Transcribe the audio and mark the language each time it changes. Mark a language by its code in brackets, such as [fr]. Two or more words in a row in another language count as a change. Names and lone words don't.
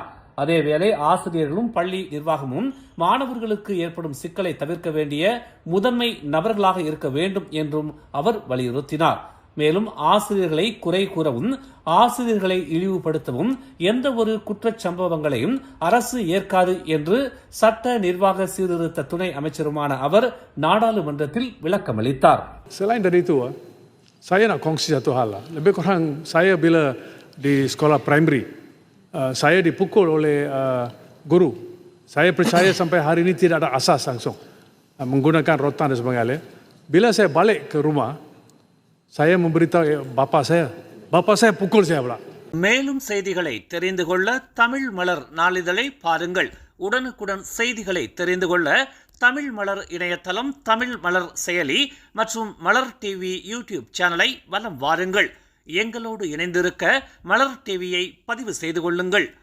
[ta] அதேவேளை ஆசிரியர்களும் பள்ளி நிர்வாகமும் மாணவர்களுக்கு ஏற்படும் சிக்கலை தவிர்க்க வேண்டிய முதன்மை நபர்களாக இருக்க வேண்டும் என்றும் அவர் வலியுறுத்தினார். மேலும் ஆசிரியர்களை குறை கூறவும் ஆசிரியர்களை இழிவுபடுத்தவும் எந்த ஒரு குற்றச் சம்பவங்களையும் அரசு ஏற்காது என்று சட்ட நிர்வாக சீர்திருத்த துணை அமைச்சருமான அவர் நாடாளுமன்றத்தில் விளக்கமளித்தார். [ms] Selain dari itu, saya nak kongsi satu hal lah. Lebih kurang saya bila di sekolah primary, saya dipukul oleh guru. Saya percaya sampai hari ini tidak ada asas langsung menggunakan rotan dan sebagainya. Bila saya balik ke rumah, saya memberitahu bapa saya pukul saya pula. [ta] மேலும் செய்திகளை தெரிந்து கொள்ள தமிழ் மலர் நாளிதழை பாருங்கள். உடனுக்குடன் செய்திகளை தெரிந்து கொள்ள தமிழ் மலர் இணையதளம், தமிழ் மலர் செயலி மற்றும் மலர் டிவி யூடியூப் சேனலை வலம் வாருங்கள். எங்களோடு இணைந்திருக்க மலர் டிவியை பதிவு செய்து கொள்ளுங்கள்.